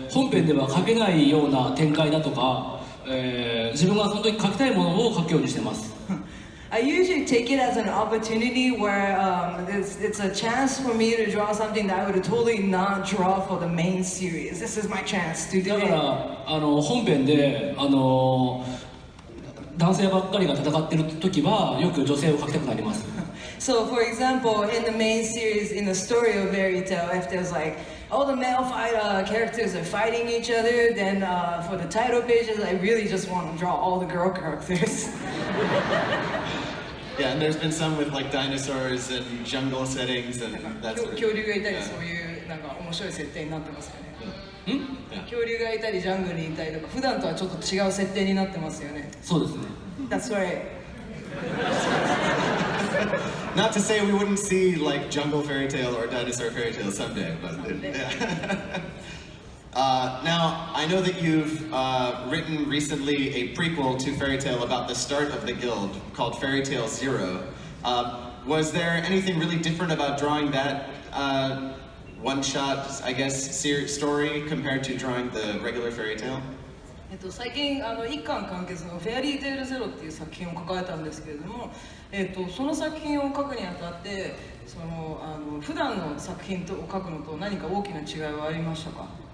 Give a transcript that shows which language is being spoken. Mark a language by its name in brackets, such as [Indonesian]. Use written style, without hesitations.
[Japanese] 編では書けないような展開だとか、自分がその時書きたいものを書くようにしてます。 [English] I usually take it as an opportunity where it's a chance for me to draw something that I would totally not draw for the main series. This is my chance to do [Japanese] だ [English] it. [Japanese] から本編で男性ばっかりが戦ってる時はよく女性を描きたくなります。 [English] So, for example, in the main series, in the story of Fairy Tail, if there's like all the male characters are fighting each other, then for the title pages, I really just want to draw all the girl characters. Yeah, and there's been some with like dinosaurs and jungle settings and that sort of [Japanese] 恐竜がいたりそういうなんか面白い設定になってますよね。恐竜がいたりジャングルにいたりとか普段とはちょっと違う設定になってますよね。そうですね。 [English] That's right. Not to say we wouldn't see like jungle fairy tale or dinosaur fairy tale someday, but yeah. Now, I know that you've written recently a prequel to Fairy Tail about the start of the guild called Fairy Tail Zero. Was there anything really different about drawing that one-shot, I guess, story compared to drawing the regular Fairy Tale? [Japanese] 最近一巻完結の「フェアリーテイルゼロ」っていう作品を書かれたんですけれども、その作品を書くにあたって普段の作品を書くのと何か大きな違いはありましたか？